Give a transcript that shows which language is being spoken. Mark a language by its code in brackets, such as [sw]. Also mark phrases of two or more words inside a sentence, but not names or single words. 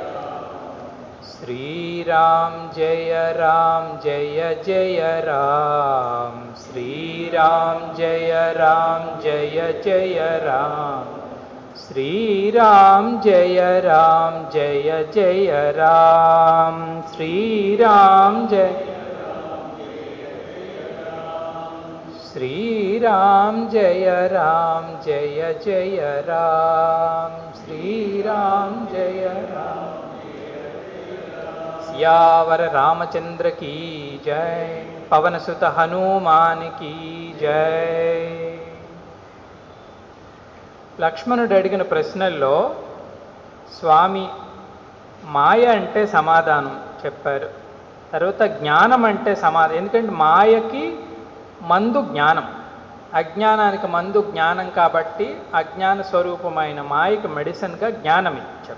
[te] శ్రీరామ్ జయ రామ్ జయ జయ రామ్ శ్రీరామ్ జయ రామ్ జయ జయ రామ్ శ్రీరామ్ జయ రామ్ జయ జయ రామ్ శ్రీరామ్ జయ శ్రీరామ్ జయ రామ్ జయ జయ రామ్ శ్రీరామ్ జయ రామ్ సియావర రామచంద్ర [hi] की जय पवन सुत हनुमान की जय [te] లక్ష్మణుడు అడిగిన ప్రశ్నల్లో స్వామి మాయ అంటే సమాధానం చెప్పారు. తర్వాత జ్ఞానం అంటే సమాధానం. ఎందుకంటే మాయకి మందు జ్ఞానం, అజ్ఞానానికి మందు జ్ఞానం కాబట్టి అజ్ఞాన స్వరూపమైన మాయకి మెడిసిన్గా జ్ఞానం ఇచ్చారు.